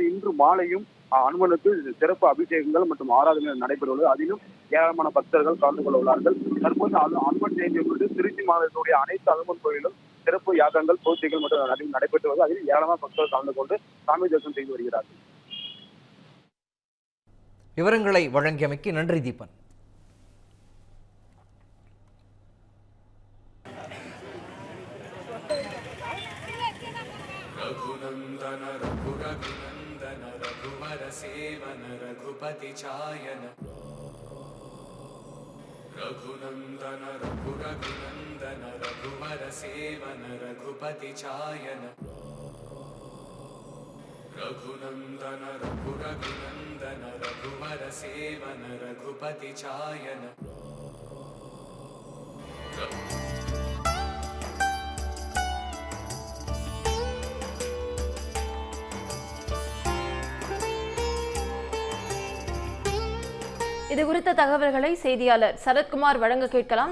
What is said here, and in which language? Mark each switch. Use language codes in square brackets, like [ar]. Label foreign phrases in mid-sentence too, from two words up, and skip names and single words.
[ta] இன்று மாலையும் அனுமனுக்கு சிறப்பு அபிஷேகங்கள் மற்றும் ஆராதனைகள் நடைபெறுவது, அதிலும் ஏராளமான பக்தர்கள் கலந்து கொள்ள உள்ளார்கள். தற்போது அனுமன் ஜெயந்தியை முன்னிட்டு திருச்சி மாவட்டத்துடைய அனைத்து அனுமன் கோயிலும் சிறப்பு யாகங்கள், பூஜைகள் மற்றும் நடைபெற்று வருவது, அதில் ஏராளமான பக்தர்கள் கலந்து கொண்டு சாமி தரிசனம் செய்து வருகிறார்கள். விவரங்களை வழங்கியமைக்கு நன்றி தீபன். [hi] रघुनंदन रघुरघुनंदन रघुवर सेवन रघुपति चायन रघुनंदन रघुरघुनंदन रघुवर सेवन रघुपति चायन रघुनंदन रघुरघुनंदन रघुवर सेवन रघुपति चायन. [ta] இது குறித்த தகவல்களை செய்தியாளர் சரத்குமார் வழங்க கேட்கலாம்.